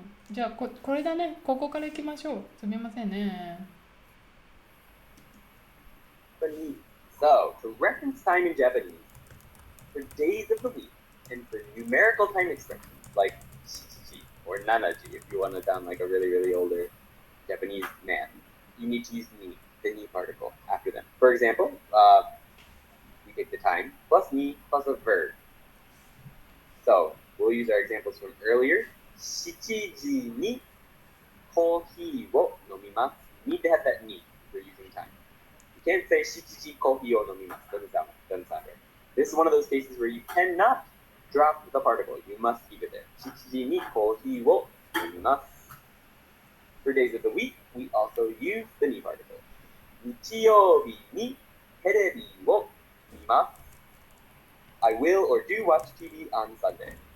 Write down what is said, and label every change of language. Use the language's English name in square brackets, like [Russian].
[Japanese] じゃあこれだね。ここから行きましょう。すみませんね。 [English] So, to reference time in Japanese, for days of the week, and for numerical time expressions like shichichi or nanaji, if you want to sound like a really, really older Japanese man, you need to use ni, the ni particle after them. For example, we take the time plus ni plus a verb. So, we'll use our examples from earlier. [Japanese] 7時にコーヒーを飲みます. [English] You need to have that ni if you're using time. You can't say [Japanese] 7時コーヒーを飲みます. [English] Doesn't sound right. This is one of those cases where you cannot drop the particle. You must keep it there. [Japanese] 7時にコーヒーを飲みます. [English] For days of the week, we also use the ni particle. [Japanese] 日曜日にテレビを見ます. [English] I will or do watch TV on Sunday.